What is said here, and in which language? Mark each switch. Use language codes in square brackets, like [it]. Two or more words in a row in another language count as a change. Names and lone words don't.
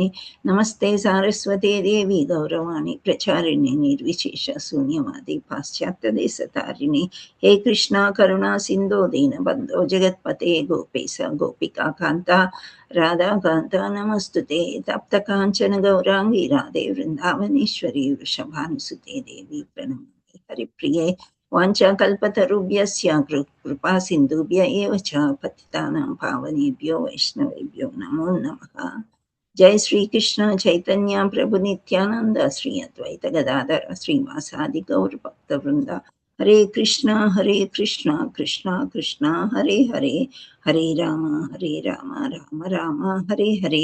[sa] నమస్తే సారస్వతే దేవి గౌరవాణి ప్రచారిణి నిర్విశేష శూన్యవాది పాశ్చాత్య దేశతారిణి హే కృష్ణ కరుణా సింధో దీనబంధో జగత్పతే గోపేశ గోపికా కాంత రాధాకాంత నమస్తుతే తప్త కాంచన గౌరాంగి రాధే వృందావనేశ్వరి వృషభానుసుతే దేవి ప్రణమామి హరిప్రియే వాంఛాకల్పతరుభ్యస్య కృపా సింధుభ్య ఏవ చ పతితానాం పావనేభ్యో వైష్ణవేభ్యో నమో నమః. జై శ్రీకృష్ణ చైతన్య ప్రభు నిత్యానంద శ్రీ అద్వైత గదాధర శ్రీవాసాది గౌర భక్త వృంద. హరే కృష్ణ కృష్ణ కృష్ణ హరే హరే హరే రామ రామ రామ హరే హరే.